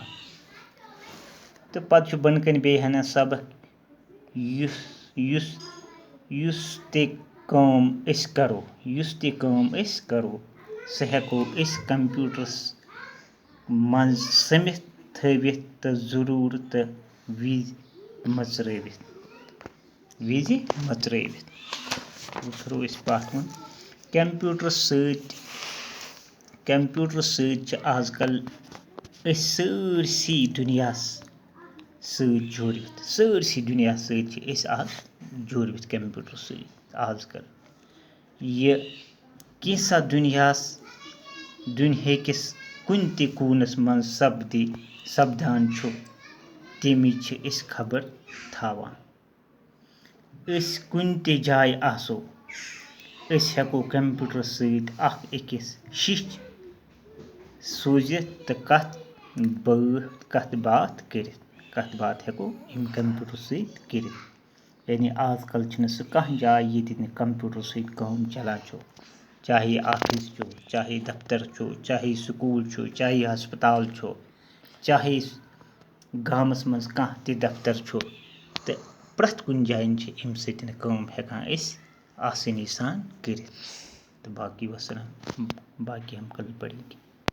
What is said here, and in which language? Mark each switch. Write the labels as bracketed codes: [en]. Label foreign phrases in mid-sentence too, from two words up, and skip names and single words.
[ks] तो पत छु बनकन बे हना सबक युस ते काम इस करो सह हेको इस कंप्यूटरस मन समित थवित तो जरूरत विज मचरवित। वो इस पात कुन कंप्यूटर सहित आजकल सरसी दुनिया सहित जुड़वित। सरसी दुनिया सहित आज जुड़वित कंप्यूटर सहित आजकल। यह कैसा दुनिया किस कुन ते कूनस मन सपदान छु तमिच इस खबर थावान। इस कुन ते जाय आसो इस हेको कंप्यूटर सहित अख अकिस शिश सोजित तो कथ बात हेको इम कंप्यूटर सहित करित। यानी आजकल छन सह कह जाय ये कंप्यूटर सहित काम चलान छो। चाहे ऑफिस छो, चाहे दफ्तर छो, चाहे स्कूल छो, चाहे अस्पताल छो, चाहे गामस मज कह ते दफ्तर छो। तो प्रथ कुन जायन इम सहित काम हेकान इस आसानी सान करित। [hi] तो बाकी वसलाम, बाकी हम कल पढ़ेंगे।